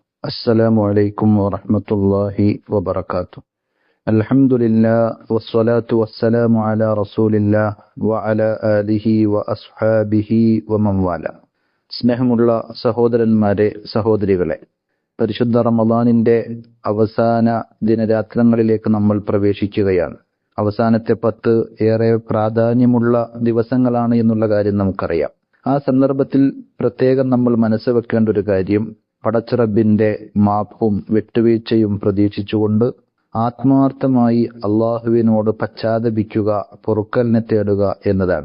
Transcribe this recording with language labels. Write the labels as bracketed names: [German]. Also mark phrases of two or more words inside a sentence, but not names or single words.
[Arabic] السلام عليكم ورحمة الله وبركاته. الحمد لله والصلاة والسلام على رسول الله وعلى آله وأصحابه ومن والاه. [Malayalam] സ്നേഹമുള്ള സഹോദരന്മാരെ, സഹോദരികളെ, പരിശുദ്ധ റമദാനിന്റെ അവസാന ദിനരാത്രങ്ങളിലേക്ക് നമ്മൾ പ്രവേശിക്കുകയാണ്. അവസാനത്തെ 10 ഏറെ പ്രാധാന്യമുള്ള ദിവസങ്ങളാണ് എന്നുള്ള കാര്യം നമുക്കറിയാം. ആ സന്ദർഭത്തിൽ പ്രത്യേകം നമ്മൾ മനസ്സ് വെക്കേണ്ട ഒരു കാര്യം, പടച്ചറബിന്റെ മാപ്പും വിട്ടുവീഴ്ചയും പ്രതീക്ഷിച്ചുകൊണ്ട് ആത്മാർത്ഥമായി അള്ളാഹുവിനോട് പശ്ചാത്തപിക്കുക, പൊറുക്കലിനെ തേടുക എന്നതാണ്.